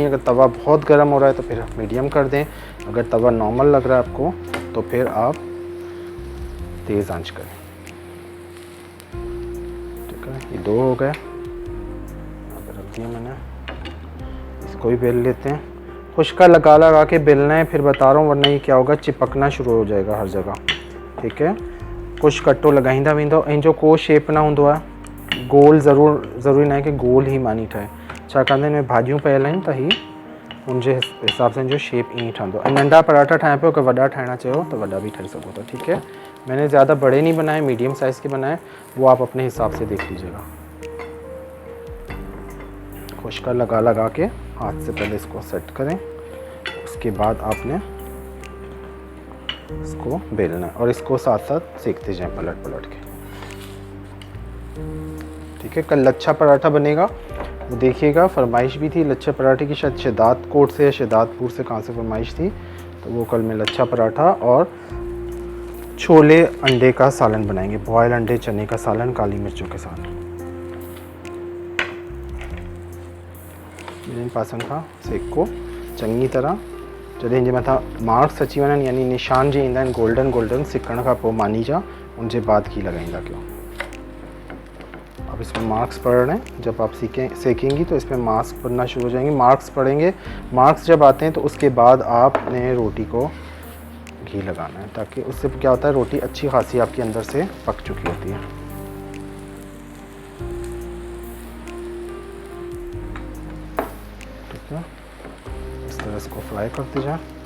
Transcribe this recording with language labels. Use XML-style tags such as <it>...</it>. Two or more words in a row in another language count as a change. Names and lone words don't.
<hi>अगर तवा बहुत गर्म हो रहा है तो फिर आप मीडियम कर दें, अगर तवा नॉर्मल लग रहा है आपको तो फिर आप तेज़ आंच करें। ठीक है, ये 2 हो गए, रख दिया मैंने। इसको भी बेल लेते हैं, खुश्का लगा लगा के बेलना है, फिर बता रहा हूँ, वरना ये क्या होगा चिपकना शुरू हो जाएगा हर जगह। ठीक है,</hi> <sd>कुछ कट्टो लगाईंदा वेंदो ऐं जो को शेप ना हूंदो आहे, गोल ज़रूरी ना है कि गोल ही मानी ठहे, छाकाणि त हिन में भाॼियूं पयल आहिनि त ही उनजे हिसाब सां जो शेप ईअं ठहंदो। ऐं नंढा पराठा ठाहिया पियो कि वॾा ठाहिणा चयो तो वॾा भी ठाही सघो था।</sd> <hi>ठीक है, मैंने ज़्यादा बड़े नहीं बनाए, मीडियम साइज़ के बनाए, वो आप अपने हिसाब से देख लीजिएगा। खुश्का लगा लगा के हाथ से पहले इसको सेट करें, उसके बाद आपने इसको बेलना है और इसको साथ साथ सेकते जाएं पलट पलट के। ठीक है, कल लच्छा पराठा बनेगा, वो देखिएगा, फरमाइश भी थी लच्छा पराठे की, शायद शहदाद कोट से या शहदादपुर से कहाँ से फरमाइश थी, तो वो कल मैं लच्छा पराठा और छोले अंडे का सालन बनाएंगे, बॉयल अंडे, चने का सालन, काली मिर्चों के साथ।</hi> <sd>ॿिन्हिनि पासनि खां सेको चङी तरह, जॾहिं जे मथां मार्क्स अची वञनि, यानी निशान जे ईंदा आहिनि गोल्डन गोल्डन सिकण खां पोइ मानी जा, उनजे बाद घी लॻाईंदा कयो।</sd> <hi>अब अब इसमें मार्क्स पड़ रहे हैं। जब आप सेकेंगी तो इसमें मार्क्स पड़ना शुरू हो जाएंगे। मार्क्स पड़ेंगे, मार्क्स जब आते हैं तो उसके बाद आपने रोटी को घी लगाना है, ताकि उससे क्या होता है, रोटी अच्छी खासी आपके अंदर से पक चुकी होती है। ठीक है, इस तरह इसको फ्राई करते जाएं।</hi>